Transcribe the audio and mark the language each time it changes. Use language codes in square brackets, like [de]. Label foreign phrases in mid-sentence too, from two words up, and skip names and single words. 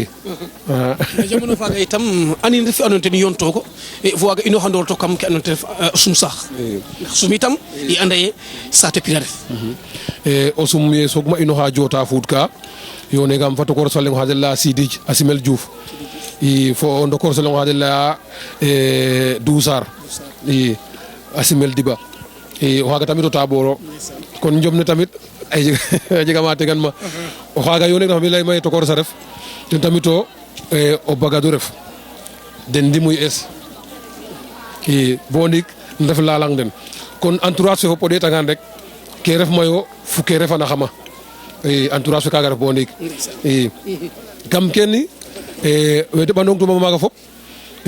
[srr] jamono faaga itam anin refi andoona ten yontoogo fo waaga inoxandoor to kam ke andoona ten ref sum saax ndax sum itam i anda ye saate pir a ref o sum ye soogma inoxa joota fuud ka yoonegam fa tokor so leŋ oxa den leya Sidij a simel Diouf i fo o ndokor so leŋ oxa den leya Dousar i a simel Diba i o xaaga tamit o taɓooro kon Njom ne tamit a jega ma tegan ma o xaaga yooneg na fa mi leyma ye tokor sa ref ten tamit o Bagadu ref den ndi muy es i bo ndik ndef lalang den kon entourage fe fop o ɗeetangaan rek ke ref mayo fo ke refana xama i entourage fe kaaga ref bo ndik i kam kene we deɓanong tuma maaga fop i